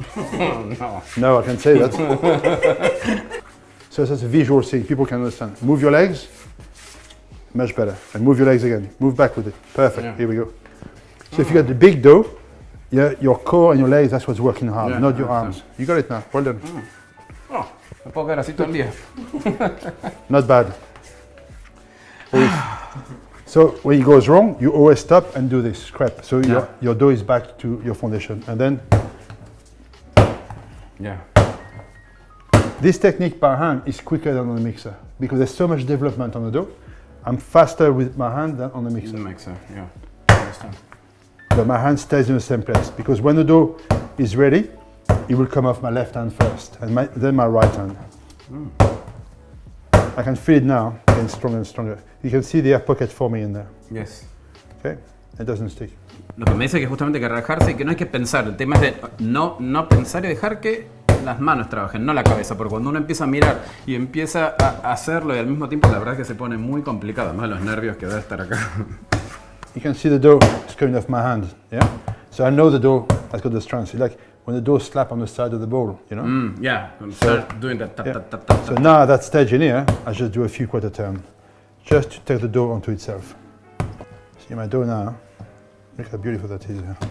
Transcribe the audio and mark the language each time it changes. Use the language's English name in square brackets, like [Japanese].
[English] No. No, I can say that. So that's a visual thing. People can understand. Move your legs. Much better. And move your legs again. Move back with it. Perfect. Yeah. Here we go. So if you got the big dough, your core and your legs, that's what's working hard, Yeah, not your I arms. You got it now. Well done. [Spanish] Oh, me puedo quedar así todo el día. [English] Not bad. So when it goes wrong, you always stop and do this scrap. So your dough is back to your foundation. And then Yeah. this technique by hand is quicker than on the mixer because there's so much development on the dough. I'm faster with my hand than on the mixer. Mixer, yeah. I understand. But my hand stays in the same place because when the dough is ready, it will come off my left hand first and then my right hand. I can feel it now, getting stronger and stronger. You can see the air pocket forming in there. Yes. Okay, it doesn't stick. [Spanish] Lo que me dice que justamente que relajarse y que no hay que pensar. El tema es de no pensar y dejar que las manos trabajen, no la cabeza. Porque cuando uno empieza a mirar y empieza a hacerlo y al mismo tiempo, la verdad es que se pone muy complicado. Además, los nervios que debe estar acá. [English] You can see the dough is coming off my hand. Yeah. So I know the dough has got the strength. It's like when the dough slap on the side of the bowl, you know. Yeah, start doing that. Tap, Yeah. tap, tap, tap, So tap. now at that stage in here, I just do a few quarter turn, just to take the dough onto itself. See my dough now. Look how beautiful that is.